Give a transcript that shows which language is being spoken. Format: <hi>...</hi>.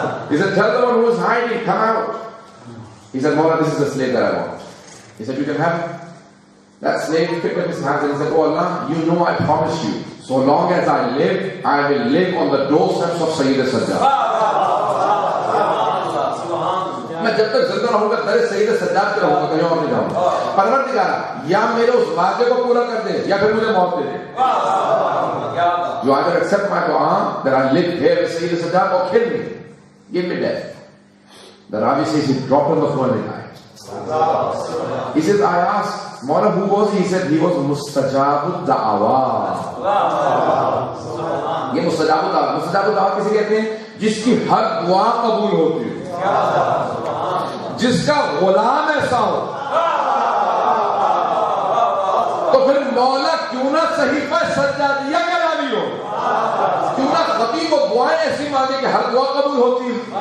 <en>He said, tell the one who is hiding, come out. He said, Mawla, this is the slave that I want. He said, you can have it. That slave picked up his hands and said, "Oh Allah, you know I promise you, so long as I live, I will live on the doorsteps of Sayyid Sajjad."</en> <ur>میں جب تک زندہ رہوں گا در سید سجاد پہ رہوں گا، کہیں اور نہیں جاؤں گا. پروردگارا یا میرے اس وعدے کو پورا کر دے یا پھر مجھے موت دے دے.</ur> <en>You either accept my dua that I live here with Sayyid Sajjad or kill me. Give me death. The Ravi says he dropped on the floor and died. He says, I asked, Mawla, who was he? He said he was Mustajabud Da'wa.</en> <ur>یہ مستجاب الدعوہ. مستجاب الدعوہ کسے کہتے ہیں؟ جس کی ہر دعا قبول ہوتی ہے، جس کا غلام ایسا ہو. تو پھر مولا کیوں نہ صحیفہ سجادیہ کا راوی ہو، کیوں نہ خطیب و دعائیں ایسی مانگے کہ ہر دعا قبول ہوتی ہے.</ur>